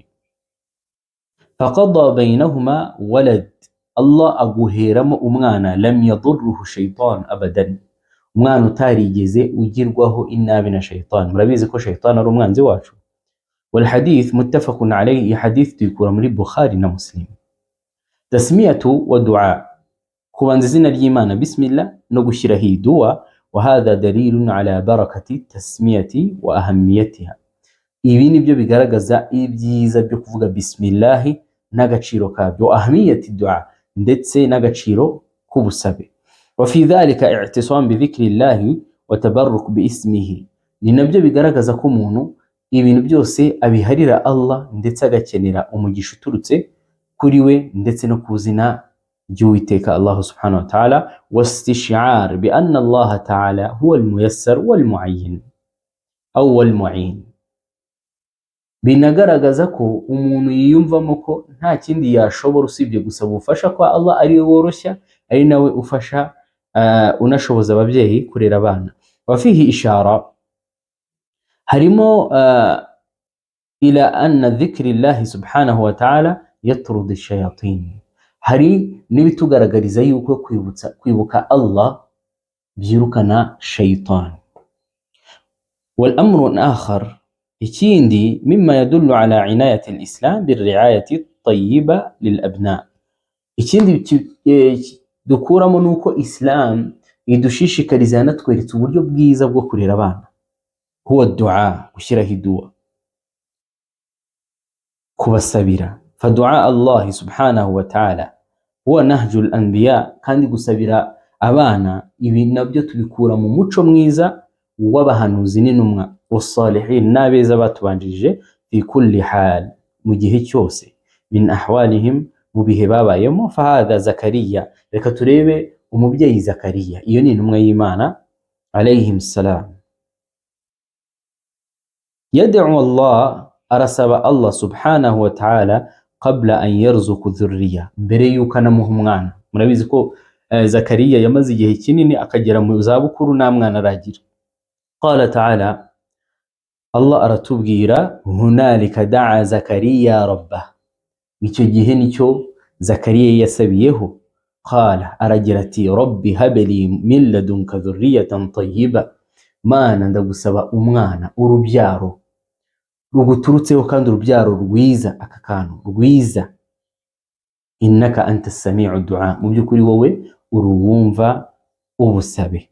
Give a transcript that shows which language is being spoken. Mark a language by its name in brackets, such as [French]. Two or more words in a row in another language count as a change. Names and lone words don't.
[Arabic] فقضي بينهما ولد, [Kinyarwanda] Allah aguheramo umwana, [Arabic] لم يضره شيطان أبدا, [Kinyarwanda] umwana utarigeze ugirwaho inabi na shaytan. Murabizi ko shaytan ari umwanzi wacu. [Arabic] والحديث متفق عليه, [Kinyarwanda] hadith tuyikura muri Bukhari na Muslim. [Arabic] تسمية ودعاء, [Kinyarwanda] kubanza izina ry'Imana bismillah no gushyiraho iyi dua. [Arabic] وهذا دليل على بركة التسمية وأهميتها. [Kinyarwanda] ibi nibyo bigaragaza ibyiza byo kuvuga bismillahi n'agaciro kabyo, [Arabic] أهمية الدعاء [Kinyarwanda] ndetse n'agaciro k'ubusabe. [Arabic] وفي ذلك اعتصام بذكر الله وتبرك باسمه, [Kinyarwanda] ni nabyo bigaragaza ko umuntu ibintu byose abiharira Allah ndetse agakenera umugisha uturutse kuri we ndetse no kuzina ry'Uwiteka Allah [Arabic] سبحانه وتعالى. واستشعار بأن الله تعالى هو الميسر والمعين أو والمعين, [Kinyarwanda] binagaragaza ko umuntu yiyumvamo ko nta kindi yashobora usibye gusaba ubufasha kwa Allah, ari we woroshya, ari nawe ufasha unashoboza ababyeyi kurera abana. [Arabic] وفيه إشارة harimo إلى أن ذكر الله سبحانه وتعالى يطرد الشياطين, [Kinyarwanda] hari n'ibitugaragariza yuko kwibuka Allah byirukana shaytan. [Arabic] والأمر الآخر ikindi مما يدل على عناية الإسلام بالرعاية الطيبة للأبناء, [Kinyarwanda] ikindi dukuramo nuko Islam idushishikariza yanatweretse uburyo bwiza bwo kurera abana, [Arabic] هو الدعاء, [Kinyarwanda] gushyiraho idua, kubasabira. [Arabic] فدعاء الله سبحانه وتعالى هو نهج الأنبياء, [Kinyarwanda] kandi gusabira abana ibi nabyo tubikura mu muco mwiza w'abahanuzi n'intumwa, was-salihin, n'abeza batubanjirije, [Arabic] في كل حال, [Kinyarwanda] mu gihe cyose, [Arabic] من أحوالهم, [Kinyarwanda] mu bihe babayemo. fahadha Zakariya, reka turebe umubyeyi Zakariya, iyo ni intumwa y'Imana [Arabic] عليهم السلام. يدعو الله arasaba الله سبحانه وتعالى قبل أن يرزق ذرية, [Kinyarwanda] mbere yuko anamuha umwana. murabizi ko Zakariya yamaze igihe kinini akagera mu zabukuru nta mwana aragira. [Arabic] قال تعالى, [Kinyarwanda] Allah aratubwira, [Arabic] هنالك دعا زكريا ربه, [Kinyarwanda] icyo gihe nicyo Zakariya yasabiyeho. qala, aragira ati, [Arabic] رب هب لي من لدنك ذرية طيبة, [Kinyarwanda] mana ndagusaba umwana, urubyaro ruguturutseho kandi urubyaro rwiza, aka kantu rwiza, [Arabic] إنك أنت سميع الدعاء, [Kinyarwanda] mu by'ukuri wowe uruwumva ubusabe.